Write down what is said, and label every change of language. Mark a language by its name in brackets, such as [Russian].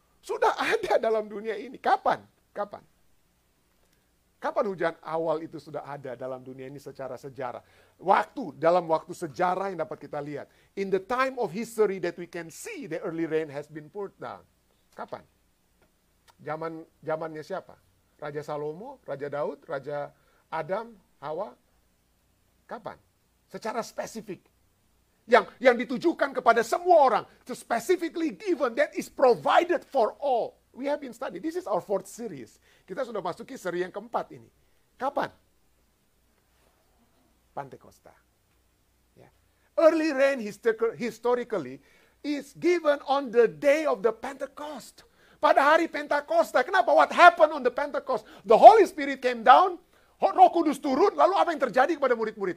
[Indonesian] Sudah ada dalam dunia ini. Kapan? Kapan hujan awal itu sudah ada dalam dunia ini secara sejarah? Dalam waktu sejarah yang dapat kita lihat. [English] In the time of history that we can see the early rain has been poured down. [Indonesian] Kapan? Zamannya siapa? Raja Salomo, Raja Daud, Raja Adam, Hawa. Kapan? Secara spesifik. Yang ditujukan kepada semua orang. [English] So specifically given, that is provided for all. We have been studying. This is our 4th series. [Indonesian] Kita sudah masuki seri yang keempat ini. Kapan? Pantekosta. Yeah. [English] Early rain historically is given on the day of the Pentecost. [Indonesian] Pada hari Pentakosta. Kenapa? [English] What happened on the Pentecost? The Holy Spirit came down, [Indonesian] Roh Kudus turun, lalu apa yang terjadi kepada murid-murid?